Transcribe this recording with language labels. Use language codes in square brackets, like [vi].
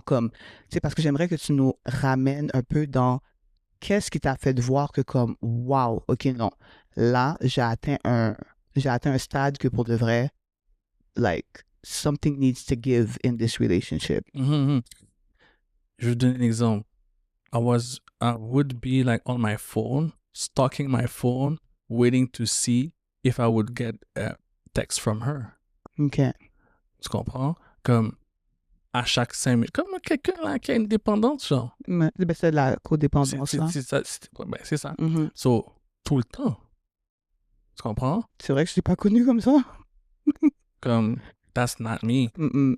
[fr] Comme, tu sais, parce que j'aimerais que tu nous ramènes un peu dans qu'est-ce qui t'a fait de voir que comme, wow, ok, non, là, j'ai atteint un stade que pour de vrai, like, [en] something needs to give in this relationship. Mhm. [fr] Je vais vous donner un exemple. [en] I would be like on my phone, stalking my phone, waiting to see if I would get a text from her. OK. [fr] Tu comprends? Comme à chaque 5 minutes. Comme quelqu'un là qui a une dépendance, genre. Ben, c'est de la codépendance, là. C'est ça. Ben, c'est ça. Mhm. So, tout le temps. Tu comprends? C'est vrai que je t'ai pas connu comme ça. [en] Comme, that's not me. Mm-mm.